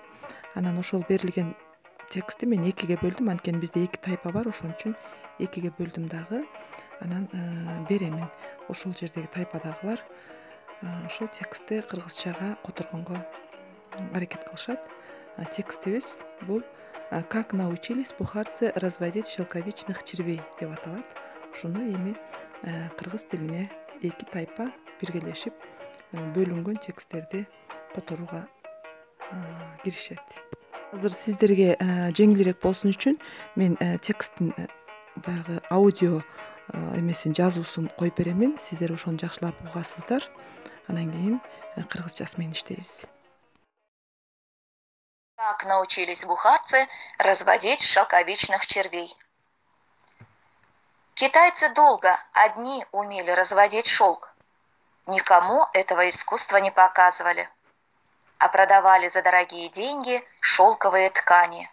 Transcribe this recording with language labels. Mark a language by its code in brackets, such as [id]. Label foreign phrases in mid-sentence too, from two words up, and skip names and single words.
[ky] Анан ошол берилген текстти мен экиге бөлдүм, анткени бизде эки тайпа бар, ошон үчүн экиге бөлдүм дагы. Анан беремин. Ошол жердеги тайпадагылар ошол текстти кыргызчага которгонго аракет кылышат. Текстибиз бул [ru] «Как научились бухарцы разводить шелковичных червей» [ky] деп аталат. Ушуну эми кыргыз тилине эки тайпа биргелешип бөлүнгөн тексттерди которууга киришет. Азыр сиздерге жеңилирээк болсун үчүн мен тексттин баягы аудио эмесин жазуусун коюп беремин. Сиздер ошону жакшылап угасыздар. Анан кийин кыргызчасы менен иштейбиз. [ru] Как научились бухарцы разводить шелковичных червей? Китайцы долго одни умели разводить шелк. Никому этого искусства не показывали, а продавали за дорогие деньги шелковые ткани.